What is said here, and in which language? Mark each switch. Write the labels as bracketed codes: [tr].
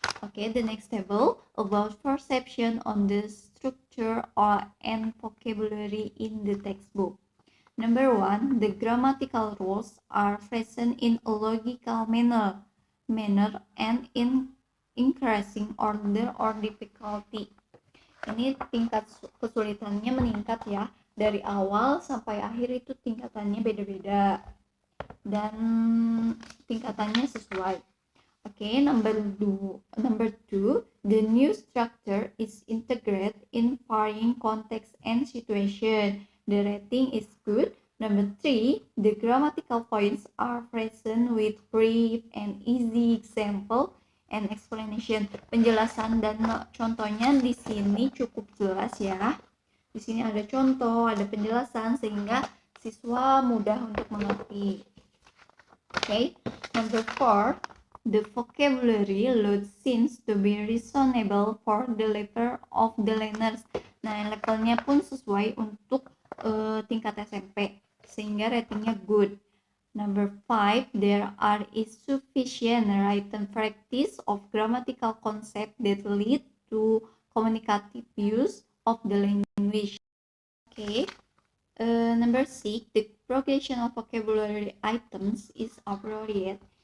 [en] Okay, the next table about perception on the structure and vocabulary in the textbook. Number 1, the grammatical rules are present in a logical manner and in increasing order or difficulty. [id] Ini tingkat kesulitannya meningkat ya, dari awal sampai akhir itu tingkatannya beda-beda dan tingkatannya sesuai. [en] Okay, number two, the new structure is integrated in varying context and situation. The rating is good. Number 3, the grammatical points are present with brief and easy example and explanation. [id] Penjelasan dan contohnya di sini cukup jelas ya. Di sini ada contoh, ada penjelasan sehingga siswa mudah untuk mengerti. [en] Okay, number 4, the vocabulary load seems to be reasonable for the level of the learners. [id] Nah, levelnya pun sesuai untuk tingkat SMP, sehingga ratingnya good. [en] Number 5, there is sufficient written practice of grammatical concept that lead to communicative use of the language. Okay. Number 6, the progression of vocabulary items is appropriate.